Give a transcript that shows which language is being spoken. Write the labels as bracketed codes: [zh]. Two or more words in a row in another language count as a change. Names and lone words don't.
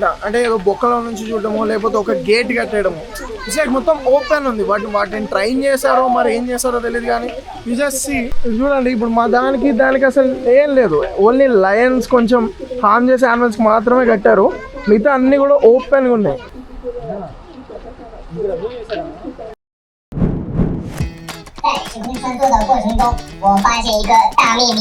[te] అంటే ఏదో బొక్కలో నుంచి చూడటమో లేకపోతే ఒక గేట్ కట్టేయడము. [en] it's like [te] మొత్తం ఓపెన్ ఉంది. వాటిని ట్రైన్ చేశారో మరి ఏం చేశారో తెలియదు. కానీ [en] you just see [te] చూడండి, ఇప్పుడు మా దానికి అసలు ఏం లేదు. [en] only lions [te] కొంచెం హార్మ్ చేసే యానిమల్స్కి మాత్రమే కట్టారు. మిగతా అన్నీ కూడా ఓపెన్గా ఉన్నాయి. [zh] 在时空穿梭的过程中，我发现一个大秘密。